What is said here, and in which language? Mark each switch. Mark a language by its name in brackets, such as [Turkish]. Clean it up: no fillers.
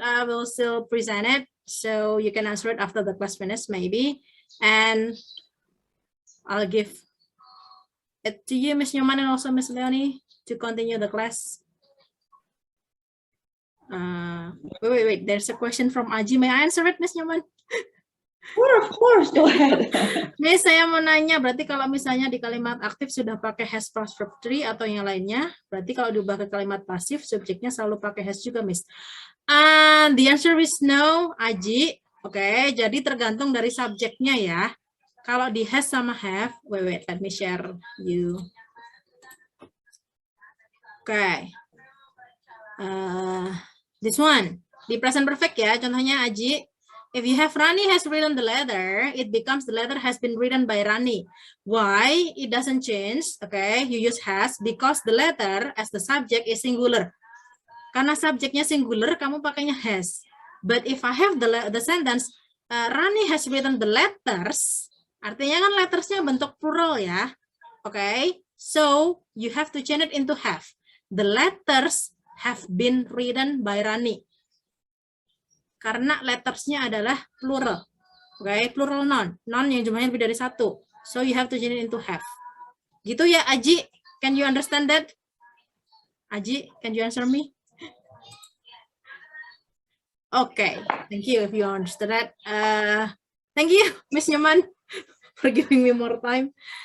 [English] I will still present it. So you can answer it after the class finishes, maybe. And I'll give it to you, Miss Newman, and also Miss Leonie, to continue the class. Wait. There's a question from Aji. May I answer it, Miss Newman? Sure, of course. Go ahead. [Indonesian] Miss, saya mau nanya, berarti kalau misalnya di kalimat aktif sudah pakai has plus verb 3 atau yang lainnya, berarti kalau diubah ke kalimat pasif, subjeknya selalu pakai has juga, Miss? [English] The answer is no, [Indonesian] Aji. Oke, jadi tergantung dari subjeknya ya. Kalau di has sama have, [English] wait, let me share you. Oke. This one, [Indonesian] di present perfect ya, contohnya [English] Aji. If you have Rani has written the letter, it becomes the letter has been written by Rani. Why? It doesn't change. Okay, you use has because the letter as the subject is singular. [Indonesian] Karena subjeknya singular, kamu pakainya has. [English] But if I have the sentence, Rani has written the letters, [Indonesian] artinya kan lettersnya bentuk plural ya. [English] Okay, so you have to change it into have. The letters have been written by Rani. [Indonesian] Karena lettersnya adalah plural. [English] Okay, plural noun. [Indonesian] Noun yang jumlahnya lebih dari satu. [English] So you have to change it into have. [Indonesian] Gitu ya, Aji? [English] Can you understand that? Aji, can you answer me? Okay, thank you if you understood that. Thank you, Miss Newman, for giving me more time.